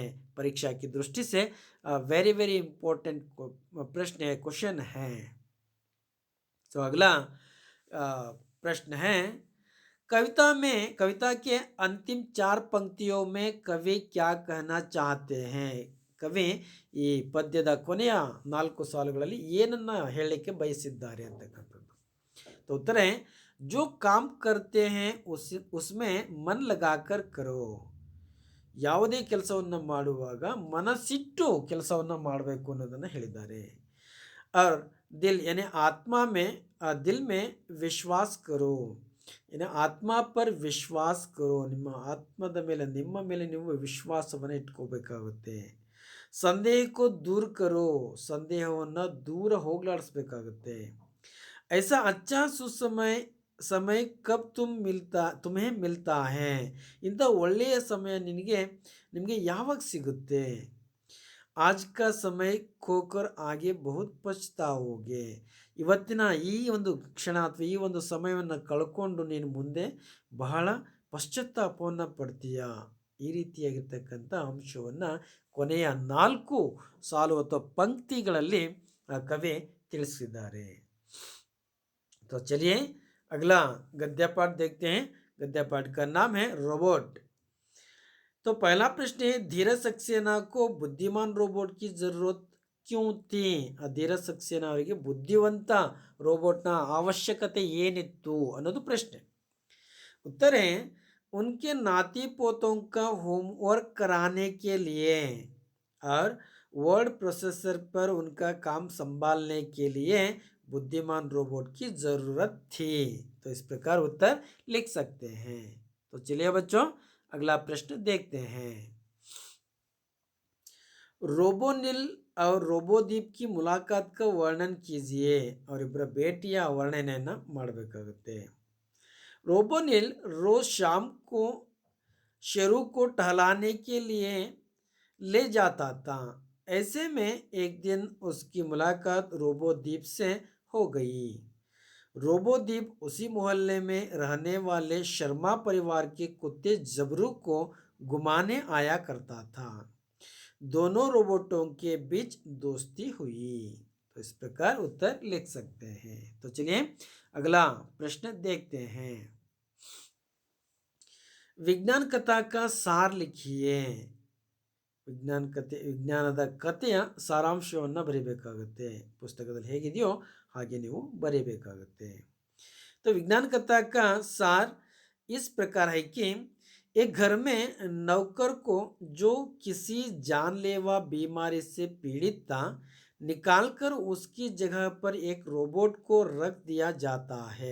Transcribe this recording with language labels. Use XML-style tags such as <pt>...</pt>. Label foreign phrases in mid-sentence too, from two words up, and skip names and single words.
<hi>परीक्षा की दृष्टि से</hi> <en>very very important</en> <hi>प्रश्न है, क्वेश्चन है. तो अगला प्रश्न है कविता के अंतिम 4 पंक्तियों में कवि क्या कहना चाहते हैं.</hi> <kn>ಕವಿ ಈ ಪದ್ಯದ ಕೊನೆಯ 4 ಸಾಲುಗಳಲ್ಲಿ ಏನನ್ನ ಹೇಳಲಿಕ್ಕೆ ಬಯಸಿದ್ದಾರೆ ಅಂತಕ್ಕಂಥದ್ದು.</kn> <hi>तो उत्तर है जो काम करते हैं उसमें मन लगाकर करो.</hi> <kn>ಯಾವುದೇ ಕೆಲಸವನ್ನು ಮಾಡುವಾಗ ಮನಸ್ಸಿಟ್ಟು ಕೆಲಸವನ್ನು ಮಾಡಬೇಕು ಅನ್ನೋದನ್ನು ಹೇಳಿದ್ದಾರೆ.</kn> <hi>और दिल यानी आत्मा में दिल में विश्वास करो. यानी आत्मा पर विश्वास करो.</hi> <kn>ನಿಮ್ಮ ಆತ್ಮದ ಮೇಲೆ ನಿಮ್ಮ ಮೇಲೆ ನೀವು ವಿಶ್ವಾಸವನ್ನು ಇಟ್ಕೋಬೇಕಾಗುತ್ತೆ.</kn> <hi>ಸಂದೇಹ को दूर करो.</hi> <kn>ಸಂದೇಹವನ್ನು ದೂರ ಹೋಗಲಾಡಿಸಬೇಕಾಗುತ್ತೆ.</kn> <hi>ऐसा अच्छा सुसमय समय कब तुम्हें मिलता है.</hi> <kn>ಇಂಥ ಒಳ್ಳೆಯ ಸಮಯ ನಿಮಗೆ ಯಾವಾಗ ಸಿಗುತ್ತೆ.</kn> <hi>आज का समय खोकर आगे बहुत पछताओगे.</hi> <kn>ಇವತ್ತಿನ ಈ ಒಂದು ಕ್ಷಣ ಅಥವಾ ಈ ಒಂದು ಸಮಯವನ್ನು ಕಳ್ಕೊಂಡು ನೀನು ಮುಂದೆ ಬಹಳ ಪಶ್ಚಾತ್ತಾಪವನ್ನು ಪಡ್ತೀಯ. ಈ ರೀತಿಯಾಗಿರ್ತಕ್ಕಂಥ ಅಂಶವನ್ನು ಕೊನೆಯ 4 ಸಾಲು ಅಥವಾ ಪಂಕ್ತಿಗಳಲ್ಲಿ ಕವಿ ತಿಳಿಸಿದ್ದಾರೆ.</kn> <hi>तो चलिए अगला गद्य पाठ देखते हैं. गद्य पाठ का नाम है रोबोट. तो पहला प्रश्न है धीरज सक्सेना को बुद्धिमान रोबोट की जरूरत क्यों थी.</hi> <kn>धीरज सक्सेना ಅವರಿಗೆ ಬುದ್ಧಿವಂತ ರೋಬೋಟ್ನ ಅವಶ್ಯಕತೆ ಏನಿತ್ತು ಅನ್ನೋದು ಪ್ರಶ್ನೆ.</kn> <hi>उत्तर है उनके नाती पोतों का होमवर्क कराने के लिए और</hi> <en>word processor</en> <hi>पर उनका काम संभालने के लिए बुद्धिमान रोबोट की ज़रूरत थी. तो इस प्रकार उत्तर लिख सकते हैं. तो चलिए बच्चों अगला प्रश्न देखते हैं. रोबोनिल और ರೋಬೋದೀಪ್ की मुलाकात का वर्णन कीजिए और</hi> <kn>ಇಬ್ಬರ ಭೇಟಿಯ ವರ್ಣನೆಯನ್ನು ಮಾಡಬೇಕಾಗುತ್ತೆ.</kn> <hi>रोबोनिल रोज शाम को शेरू को टहलाने के लिए ले जाता था. ऐसे में एक दिन उसकी मुलाकात रोबोदीप से हो गई. रोबोदीप उसी मोहल्ले में रहने वाले शर्मा परिवार के कुत्ते जबरू को घुमाने आया करता था. दोनों रोबोटों के बीच दोस्ती हुई. तो इस प्रकार उत्तर लिख सकते हैं. तो चलिए अगला प्रश्न देखते हैं. विज्ञान कथा का ಸಾರ್ लिखिए.</hi> <kn>ವಿಜ್ಞಾನದ ಕಥೆಯ ಸಾರಾಂಶವನ್ನು ಬರೀಬೇಕಾಗುತ್ತೆ. ಪುಸ್ತಕದಲ್ಲಿ ಹೇಗಿದೆಯೋ ಹಾಗೆ ನೀವು ಬರೀಬೇಕಾಗುತ್ತೆ.</kn> <hi>तो विज्ञान कथा का सार इस प्रकार है कि एक घर में नौकर को जो किसी जानलेवा बीमारी से पीड़ित था निकालकर उसकी जगह पर एक रोबोट को रख दिया जाता है.</hi>